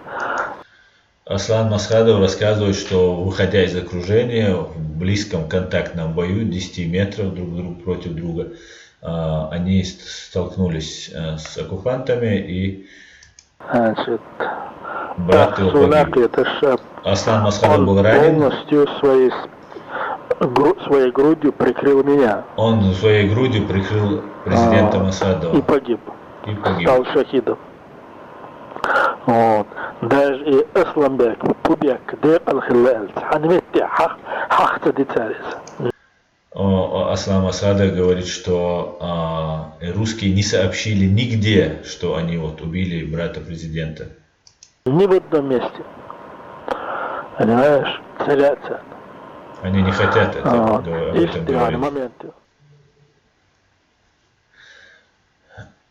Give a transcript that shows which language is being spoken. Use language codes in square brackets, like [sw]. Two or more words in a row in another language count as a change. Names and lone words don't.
[ru] Аслан Масхадов рассказывает, что выходя из окружения в близком контактном бою 10 метров друг против друга, они столкнулись с оккупантами, и брат его погиб. Аслан Масхадов был ранен. Полностью своей грудью прикрыл меня. Он своей грудью прикрыл президента Масхадова. И погиб. Стал шахидом. Вот. Даже и Асланбек, Пубек, де Алхилэль, Ханметти, Хахта Дицарис. Аслан Масхадов говорит, что русские не сообщили нигде, что они вот убили брата президента. Ни в одном месте. Понимаешь? Целятся. Они не хотят об этом говорить.